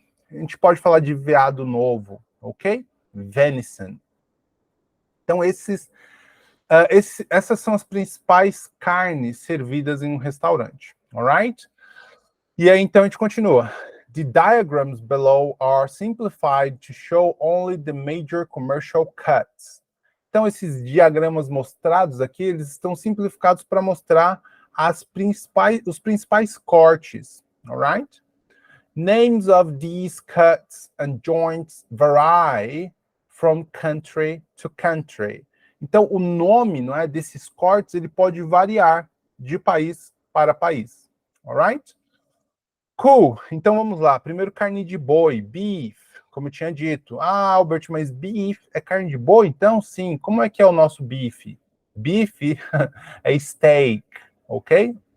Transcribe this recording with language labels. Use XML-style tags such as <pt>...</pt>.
<pt>A gente pode falar de veado novo, ok? Venison. Então, essas são as principais carnes servidas em um restaurante, alright? E aí, então, a gente continua.</pt> <en>The diagrams below are simplified to show only the major commercial cuts.</en> <pt>Então, esses diagramas mostrados aqui, eles estão simplificados para mostrar os principais cortes, alright?</pt> <en>Names of these cuts and joints vary from country to country.</en> <pt>Então, o nome, não é, desses cortes, ele pode variar de país para país, alright? Cool, então vamos lá. Primeiro, carne de boi, beef, como eu tinha dito. Ah, Albert, mas beef é carne de boi? Então, sim. Como é que é o nosso beef? Beef é steak, ok?</pt>